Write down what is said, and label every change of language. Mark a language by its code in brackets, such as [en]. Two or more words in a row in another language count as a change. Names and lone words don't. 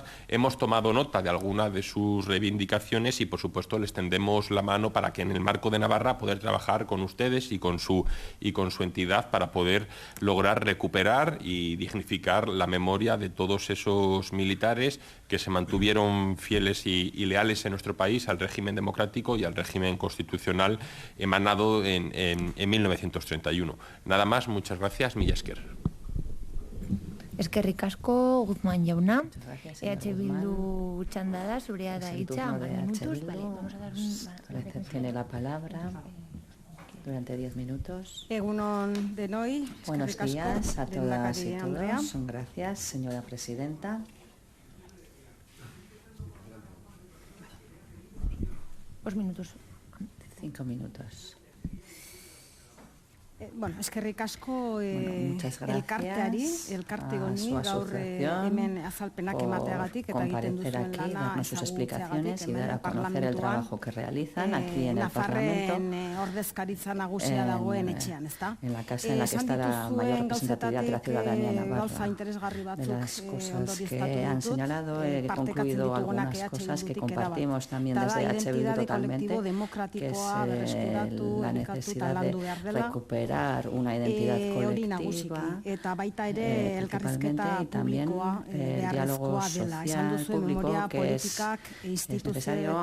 [es] Hemos tomado nota de algunas de sus reivindicaciones y, por supuesto, les tendemos la mano para que en el marco de Navarra poder trabajar con ustedes y con su entidad para poder lograr recuperar y dignificar la memoria de todos esos militares que se mantuvieron fieles y leales en nuestro país al régimen democrático y al régimen constitucional emanado en 1931. Nada más, muchas gracias. [eu] Mila esker. Eskerrik asko, Guzmán jauna. Bildu txanda da, zurea da hitza, 10 minutos. [es] Vale, vamos a dar Tiene la palabra durante 10 minutos. [eu] Egunon denoi. [es] Buenos días a todas y todos. Gracias, señora presidenta. Dos minutos. 5 minutos. [eu] Eskerrik asko elkarteari, elkarte honi gaur hemen azalpenak emateagatik eta egiten duzuen lana [es] sus explicaciones y dar a conocer el trabajo que realizan aquí en el Parlamento, [eu] ordezkaritza nagusia dagoen etxean, ezta? [es] En la casa en la que está la mayor representatividad de la ciudadanía navarra. De las cosas que han señalado, he concluido algunas cosas que compartimos también desde H. Bildu totalmente, que es la necesidad de recuperar una identidad colectiva, principalmente, y también el diálogo social público, que es necesario.